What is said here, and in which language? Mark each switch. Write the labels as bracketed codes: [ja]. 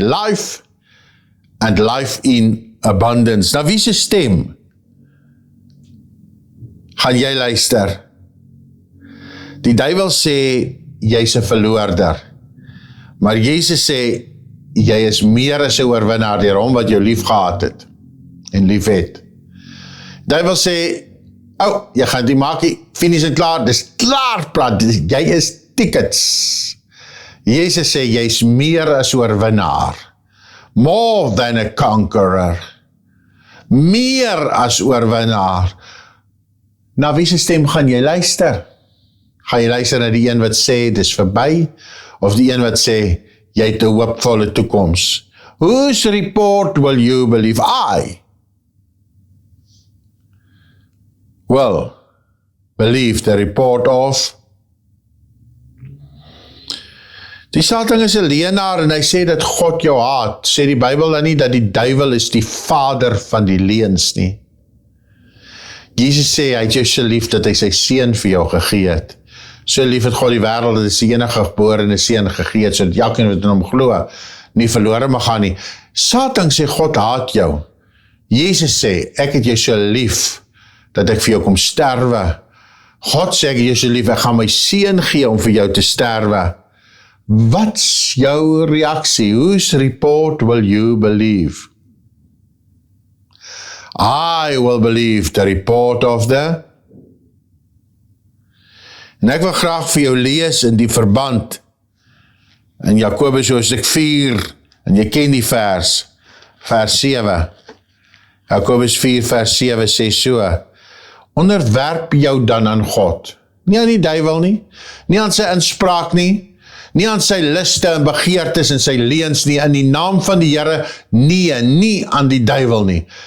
[en] Life and life in abundance. [af] Nou wie se stem gaan jy luister? Die duiwel sê, jy's 'n verloorder. Maar Jesus sê, jy is meer as 'n oorwinnaar deur hom wat jou lief gehad het en lief het. Duiwel sê, jy gaan die maakie, finies en klaar, dis klaar praat, jy is tickets. Jesus sê, jy's meer as oorwinnaar. [en] More than a conqueror. [af] Meer as oorwinnaar. Na wie se stem gaan jy luister? Gaan jy luister na die een wat sê, dis verby, of die een wat sê, jy het 'n hoopvolle toekoms? [en] Whose report will you believe? I will believe the report of. [af] Die Satan is 'n leienaar en hy sê dat God jou haat. Sê die Bybel dan nie dat die duiwel is die vader van die leuns nie. Jesus sê hy het jou so lief dat hy sy seun vir jou gegee het. So lief het God die wêreld dat hy sy enige geborene seun gegee het, sodat elkeen wat in hom glo nie verlore mag gaan nie. Satan sê God haat jou. Jesus sê, ek het jou so lief dat ek vir jou kom sterwe. God sê ek het jou so lief, ek gaan my seun gee om vir jou te sterwe. Wat's jou reaksie? [en] Whose report will you believe? I will believe the report of the. [af] En ek wil graag vir jou lees in die verband in Jakobus hoofstuk 4, en jy ken die vers 7. Jakobus 4 vers 7 sê so, onderwerp jou dan aan God, nie aan die duiwel nie, nie aan sy inspraak nie, nie aan sy liste en begeertes en sy leuns nie, in die naam van die Here, nie aan die duiwel nie.